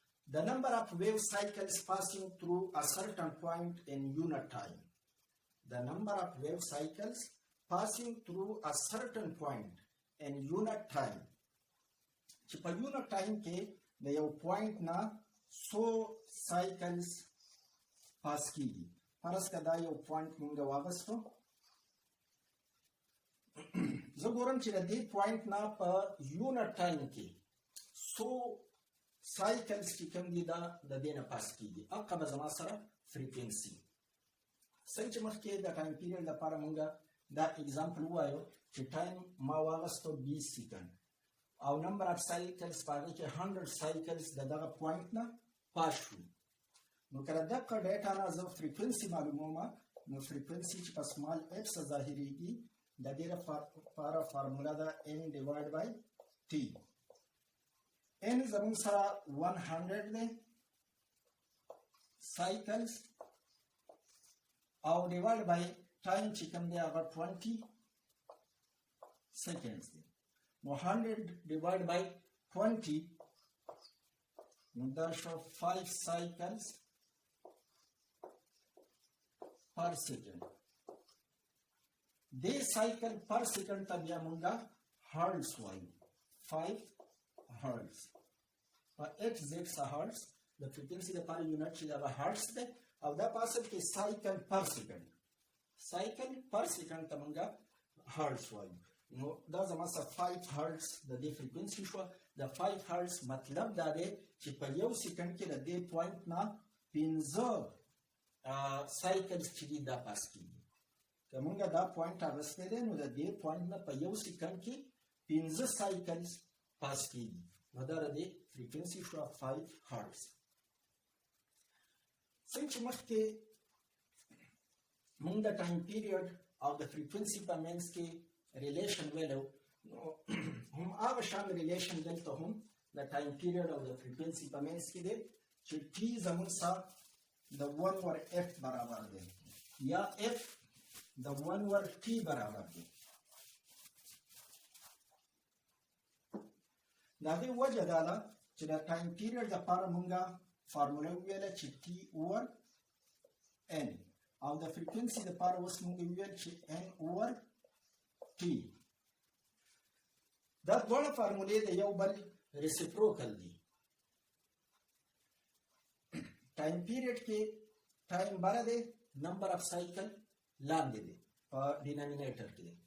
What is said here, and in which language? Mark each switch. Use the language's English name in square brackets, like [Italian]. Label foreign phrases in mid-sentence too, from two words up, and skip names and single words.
[English] the number of wave cycles passing through a certain point in unit time. The number of wave cycles passing through a certain point in unit time. [Pashto] چې په [English] unit time [Pashto] کې د یو point نه څو [English] cycles pass [Pashto] کیږي. فرض که دا یو point مونږ واغستو، زه ګورم چې د دې point نه په [English] unit time [Pashto] کې څو cycles چې کوم دي دا د دې نه pass کیږي. هغه به زما سره frequency. څنګه چې مخکې د [English] time period [Pashto] لپاره مونږ دا example وایو چې time ما واغستو 20 سیکنډ او [English] number of cycles [Pashto] په هغې کې 100 cycles د دغه point نه pass شو. نو که د دقه ډیټا نه زه frequency معلوموم، نو frequency چې په [English] small f [Pashto] سره ظاهریږي د دې لپاره فارموله ده [English] n divided by t. [Pashto] n زموږ سره 100 دی cycles او divided by time چې کوم دی هغه 20 seconds دی. نو 100 [English] divided by [Pashto] 20 نو دا شو 5 [English] cycles per second. [Pashto] دې [English] cycle per second [Pashto] ته بیا مونږه hertz وایو. 5 hertz په hz hertz د frequency لپاره یونټ چې دا hertz دی او دا په اصل کې [English] cycle per second. cycle per second [Pashto] ته مونږه hertz وایو. نو دا زما سره 5 hertz د دې frequency شو. د 5 hertz مطلب دا دی چې په یو سکند کې د دې point نه 15 cycles چې دي دا پاس کیږي. که مونږ دا point اغستی دی نو د دې point نه په یو سکند کې 15 cycles پاس کیږي. نو دا د دې frequency شو 5 hertz. څنګه چې مخکې مونږ د [English] time period [Pashto] او د frequency په منځ کې relation ویلو، نو هم هغه شان relation دلته هم د [English] time period [Pashto] او د frequency په منځ کې دی چې t زموږ سره د 1 ور f برابر دی یا f د 1 ور t برابر دی. د دې وجه دا ده چې د [English] time period [Pashto] لپاره مونږه فارموله ویله چې [English] t over n [Pashto] او د frequency لپاره اوس مونږ ویل چې [English] n over t. [Pashto] دا دواړه فارمولې د یو بل reciprocal دي. [English] time period [Pashto] کې time بره دی، [English] number of cycle [Pashto] لاندې دی په denominator کې دی.